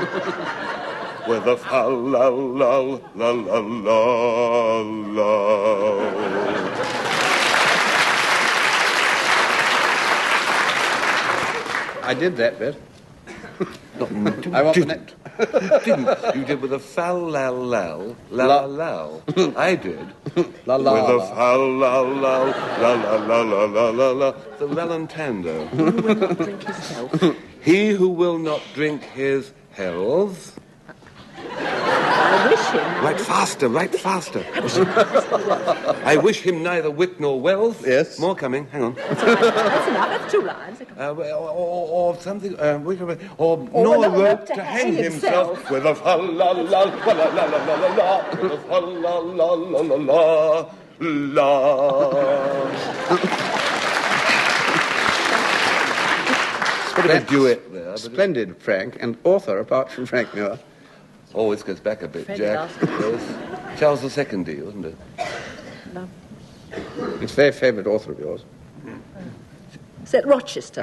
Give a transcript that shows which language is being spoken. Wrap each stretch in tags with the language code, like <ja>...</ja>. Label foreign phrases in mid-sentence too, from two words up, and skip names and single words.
<en>With a fal la la la la la la. I did that bit. I want didn't. Didn't. You did with a fal lal lal la lal. I did. La la with a la. fal lal lal la la la la la la la. The rallentando. Who will not drink his health? He who will not drink his health. I wish him. Write faster, write faster. I wish him neither wit nor wealth. Yes. More coming, hang on. That's enough. That's 2 lines. Or something, nor rope to hang himself with a fa la la la la la la la la with a fa la la la la la la. Sort of a duet there. Splendid, Frank, and author apart from Frank Muir. Oh, this goes back a bit, Fred Jack. asked. Yes. Charles II, wasn't it? No. It's a very favourite author of yours. Is that Rochester?</en>